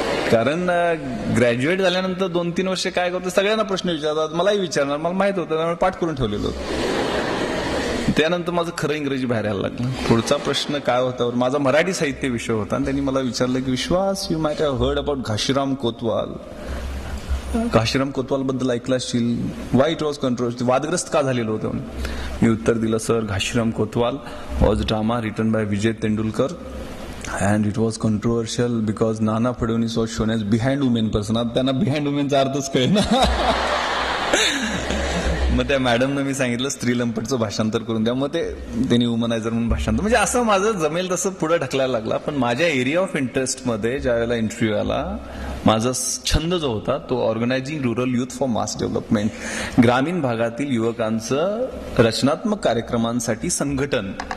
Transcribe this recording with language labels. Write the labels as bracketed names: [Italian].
[Marathi] कारण ग्रॅज्युएट झाल्यानंतर 2-3 वर्ष काय करतो सगळ्यांना प्रश्न विचारतात, मलाही विचारणार, मला माहित होतं, त्यामुळे पाठ करून ठेवलेलं होतं. त्यानंतर माझं खरं इंग्रजी बाहेर यायला लागलं. पुढचा प्रश्न काय होता, माझा मराठी साहित्य विषय होता आणि त्यांनी मला विचारलं की विश्वास [English] You might have heard about Ghashiram Kotwal. [Marathi] Ghashiram Kotwal बद्दल ऐकलं असशील, [English] why it was controversy, [Marathi] वादग्रस्त का झालेलं होतं. मी उत्तर दिलं sir [English] Ghashiram Kotwal was drama written by Vijay Tendulkar and it was controversial because Nana Fadnavis was shown as behind women person. [Marathi] आता त्यांना बिहाइंड वुमेनचा अर्थच कळेना. मग त्या मॅडमनं मी सांगितलं स्त्रीलंपटचं भाषांतर करून द्या, मग त्यांनी वुमनायझर म्हणून भाषांतर, म्हणजे असं माझं जमेल तसं पुढे ढकलायला लागला. पण माझ्या एरिया ऑफ इंटरेस्ट मध्ये ज्या वेळेला इंटरव्ह्यू आला, माझा छंद जो होता तो [English] organising rural youth for mass development, [Marathi] ग्रामीण भागातील युवकांचं रचनात्मक कार्यक्रमांसाठी संघटन.